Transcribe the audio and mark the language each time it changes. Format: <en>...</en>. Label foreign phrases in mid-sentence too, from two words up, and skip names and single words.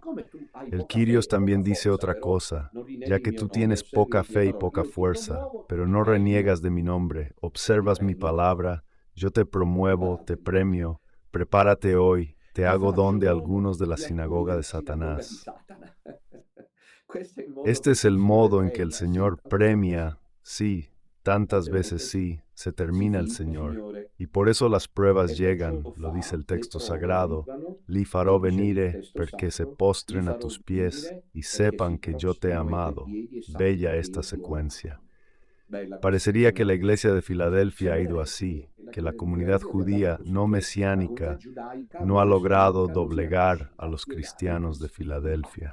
<es>El Kyrios también dice otra cosa, ya que tú tienes poca fe y poca fuerza, pero no reniegas de mi nombre, observas mi palabra, yo te promuevo, te premio, prepárate hoy, te hago don de algunos de la sinagoga de Satanás. Este es el modo en que el Señor premia, sí, tantas veces sí, se termina el Señor. Y por eso las pruebas llegan, lo dice el texto sagrado,</es> <it>li farò venire perché</it> <es>se postren a tus pies y sepan que yo te he amado. Bella esta secuencia. Parecería que la iglesia de Filadelfia ha ido así, que la comunidad judía no mesiánica no ha logrado doblegar a los cristianos de Filadelfia.</es>